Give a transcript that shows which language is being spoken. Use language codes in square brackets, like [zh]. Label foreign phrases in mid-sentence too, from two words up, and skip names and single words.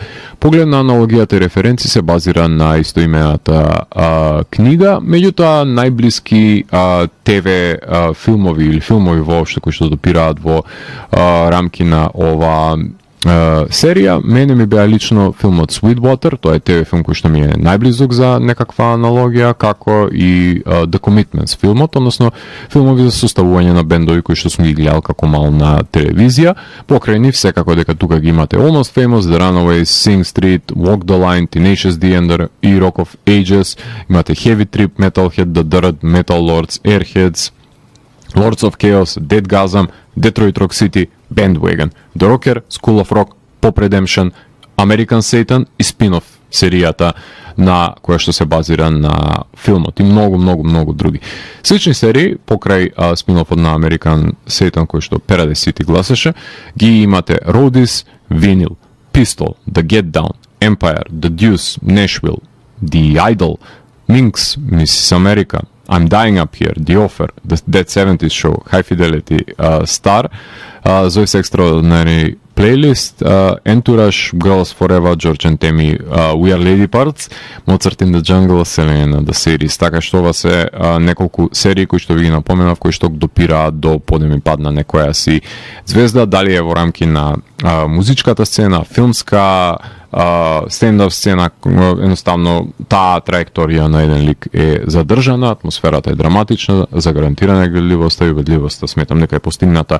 [mk] Поглед на аналогијата и референци се базира на истоимената книга, меѓутоа најблиски ТВ филмови или филмови воопшто кои што допираат во рамки на ова серија, мене ми беа лично филмот Sweetwater, тоа е ТВ филм кој што ми е најблизок за некаква аналогија, како и The Commitments филмот, односно филмови за составување на бендови кои што сум ги гледал како мал на телевизија. Покрај нив секако дека тука ги имате Almost Famous, The Runaways, Sing Street, Walk the Line, Tenacious D and the Rock of Ages, имате Heavy Trip, Metalhead, The Dirt, Metal Lords, Airheads, Lords of Chaos, Deadgasm, Detroit Rock City, Bandwagon, The Rocker, School of Rock, Pop Redemption, American Satan и спин-оф серијата на која што се базира на филмот и многу други. Слични серии покрај спин-офот на American Satan кој што Paradise City гласеше, ги имате Roadies, Vinyl, Pistol, The Get Down, Empire, The Deuce, Nashville, The Idol, Minx, Mrs. America, I'm Dying Up Here, The Offer, The Dead 70s Show, High Fidelity, Star, Zoe's Extraordinary Playlist, Entourage, Girls Forever, George and Tammy, We Are Lady Parts, Mozart in the Jungle, Selena, The Series. Така што ова се неколку серии кои што ви ги напоменав, кои што допираат до подем и пад на некоја си звезда, дали е во рамки на музичката сцена, филмска, стендап сцена, едноставно таа траекторија на еден лик е задржана, атмосферата е драматична, за гарантирана гледливоста и убедливоста сметам дека е постигната.